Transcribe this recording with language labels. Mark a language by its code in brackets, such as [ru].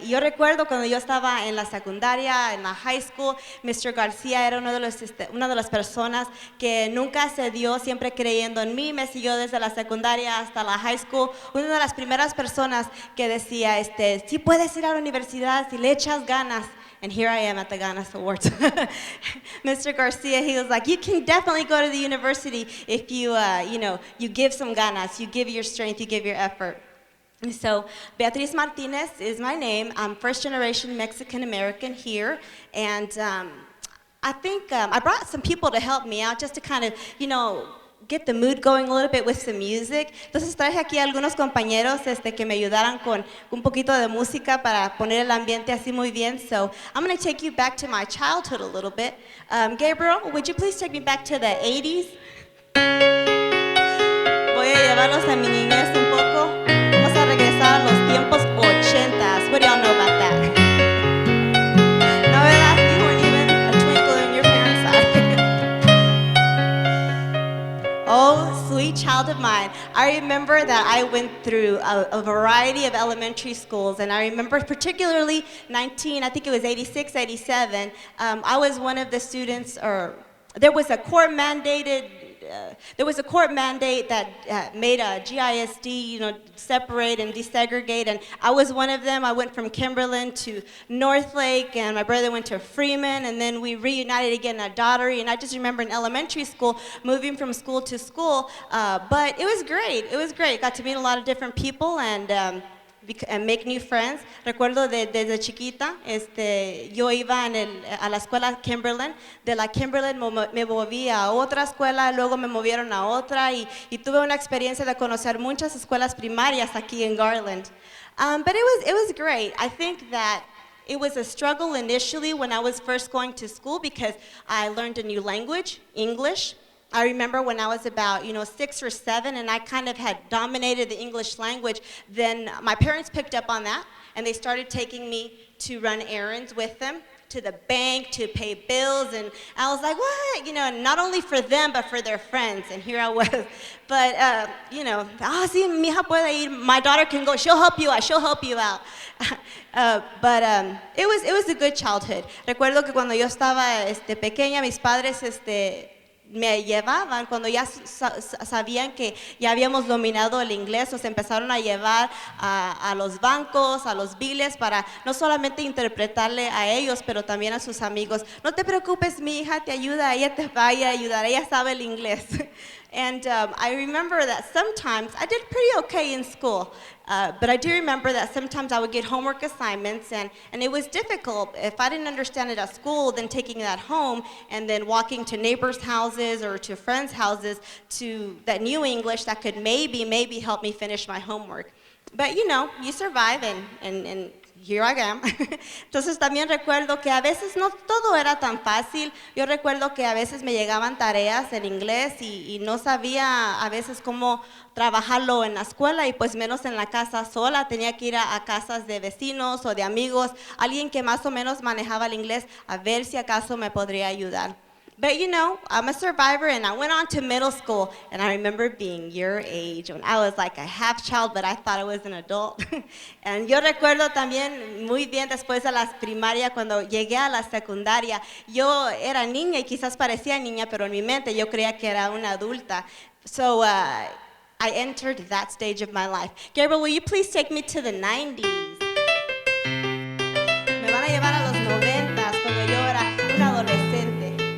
[es] Y yo recuerdo cuando yo estaba en la secundaria, en la high school, Mr. Garcia era una de las personas que nunca cedió, siempre creyendo en mí, me siguió desde la secundaria hasta la high school. Una de las primeras personas que decía, si puedes ir a la universidad, si le echas ganas. [en] And here I am at the GANAS Awards. Mr. Garcia, he was like, you can definitely go to the university if you, you give some ganas, you give your strength, you give your effort. And so Beatriz Martinez is my name. I'm first generation Mexican American here. And I think I brought some people to help me out just to kind of, get the mood going a little bit with some music. [es] Entonces traje aquí a algunos compañeros que me ayudaran con un poquito de música para poner el ambiente así muy bien. [en] So I'm going to take you back to my childhood a little bit. Gabriel, would you please take me back to the 80s? [es] Voy a llevarlos a mi niñez un poco. Vamos a regresar a los tiempos 80s. [en] What do y'all know about that? [es] No, ¿verdad? [en] You weren't even a twinkle in your parents' eye. Oh, sweet child of mine. I remember that I went through a variety of elementary schools, and I remember particularly I think it was 86, 87, I was one of the students, or there was a court mandate that made a GISD, separate and desegregate, and I was one of them. I went from Kimberlin to Northlake, and my brother went to Freeman, and then we reunited again at Daughtery, and I just remember in elementary school, moving from school to school, but it was great. It was great. Got to meet a lot of different people, and make new friends. [es] Recuerdo desde chiquita, yo iba a la escuela Kimberlin. De la Kimberlin me moví a otra escuela, luego me movieron a otra y tuve una experiencia de conocer muchas escuelas primarias aquí en Garland. [en] But it was great. I think that it was a struggle initially when I was first going to school because I learned a new language, English. I remember when I was about, 6 or 7, and I kind of had dominated the English language, then my parents picked up on that, and they started taking me to run errands with them, to the bank, to pay bills, and I was like, what? Not only for them, but for their friends, and here I was. But, [es] sí, mi hija puede ir, [en] my daughter can go, she'll help you out. But it was a good childhood. [es] Recuerdo que cuando yo estaba pequeña, mis padres, me llevaban, cuando ya sabían que ya habíamos dominado el inglés, nos empezaron a llevar a los bancos, a los biles, para no solamente interpretarle a ellos, pero también a sus amigos. No te preocupes, mi hija te ayuda, ella te va a ayudar, ella sabe el inglés. [en] And I remember that sometimes, I did pretty okay in school, but I do remember that sometimes I would get homework assignments, and it was difficult. If I didn't understand it at school, then taking that home and then walking to neighbors' houses or to friends' houses to that new English that could maybe help me finish my homework. But you survive, and here I am. [es] Entonces también recuerdo que a veces no todo era tan fácil. Yo recuerdo que a veces me llegaban tareas en inglés y no sabía a veces cómo trabajarlo en la escuela y pues menos en la casa sola. Tenía que ir a casas de vecinos o de amigos, alguien que más o menos manejaba el inglés, a ver si acaso me podría ayudar. [en] But I'm a survivor, and I went on to middle school, and I remember being your age when I was like a half child, but I thought I was an adult. [es] And yo recuerdo también muy bien después de la primaria, cuando llegué a la secundaria, yo era niña y quizás parecía niña, pero en mi mente yo creía que era una adulta. [en] So I entered that stage of my life. Gabriel, will you please take me to the 90s? [es] Me van a llevar a los 90s, cuando yo era una adolescente.